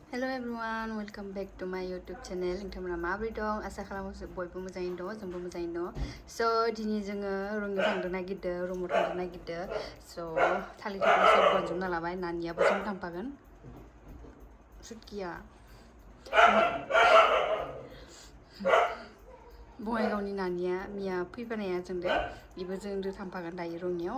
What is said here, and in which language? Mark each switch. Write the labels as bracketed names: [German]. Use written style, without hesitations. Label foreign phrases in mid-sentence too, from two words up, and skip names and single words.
[English] Hello everyone, welcome back to my YouTube channel. [Bodo] नोंथांमोना माबोरै दं? आसा खालामो बयबो मोजाङैनो दं, जोंबो मोजाङैनो दं. So दिनै जोङो रुमाव थांनो नागिरदों. So थालिर थफ्ला सब बनजोबना लाबाय, नानियाबो जों थांफागोन. सुटकिया बङाइगावनि नानिया मिया फैफानाया जोंदो बेबो जोंदो थांफागोन दायो रङियाव.